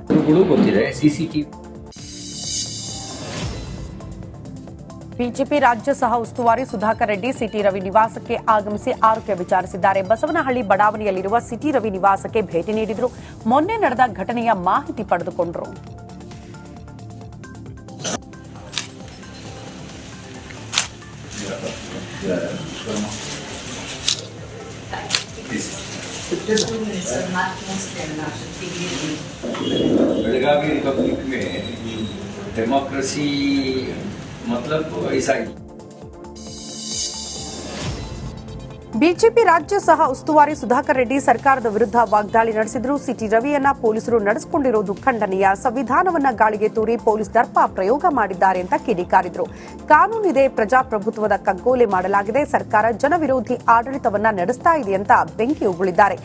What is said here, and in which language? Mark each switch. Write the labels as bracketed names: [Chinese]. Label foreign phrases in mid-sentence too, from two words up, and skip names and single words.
[Kannada] ಗೊತ್ತಿದೆ, ಸಿಸಿಟಿವಿ. ಬಿಜೆಪಿ ರಾಜ್ಯ ಸಹ ಉಸ್ತುವಾರಿ ಸುಧಾಕರ್ ರೆಡ್ಡಿ ಸಿಟಿ ರವಿ ನಿವಾಸಕ್ಕೆ ಆಗಮಿಸಿ ಆರೋಗ್ಯ ವಿಚಾರಿಸಿದ್ದಾರೆ. ಬಸವನಹಳ್ಳಿ ಬಡಾವಣೆಯಲ್ಲಿರುವ ಸಿಟಿ ರವಿ ನಿವಾಸಕ್ಕೆ ಭೇಟಿ ನೀಡಿದ್ರು. ಮೊನ್ನೆ ನಡೆದ ಘಟನೆಯ ಮಾಹಿತಿ ಪಡೆದುಕೊಂಡರು. [Hindi] बेलगावी रिपब्लिक में डेमोक्रेसी मतलब ऐसा ही. [Kannada] ಬಿಜೆಪಿ ರಾಜ್ಯ ಸಹ ಉಸ್ತುವಾರಿ ಸುಧಾಕರ್ ರೆಡ್ಡಿ ಸರ್ಕಾರದ ವಿರುದ್ಧ ವಾಗ್ದಾಳಿ ನಡೆಸಿದ್ರು. ಸಿಟಿ ರವಿಯನ್ನ ಪೊಲೀಸರು ನಡೆಸಿಕೊಂಡಿರುವುದು ಖಂಡನೀಯ. ಸಂವಿಧಾನವನ್ನ ಗಾಳಿಗೆ ತೂರಿ ಪೊಲೀಸ್ ದರ್ಪ ಪ್ರಯೋಗ ಮಾಡಿದ್ದಾರೆ ಅಂತ ಕಿಡಿಕಾರಿದ್ರು. ಕಾನೂನಿದೆ, ಪ್ರಜಾಪ್ರಭುತ್ವದ ಕಗ್ಗೋಲೆ ಮಾಡಲಾಗಿದೆ, ಸರ್ಕಾರ ಜನವಿರೋಧಿ ಆಡಳಿತವನ್ನ ನಡೆಸ್ತಾ ಇದೆ ಅಂತ ಬೆಂಕಿ ಉಗುಳಿದ್ದಾರೆ.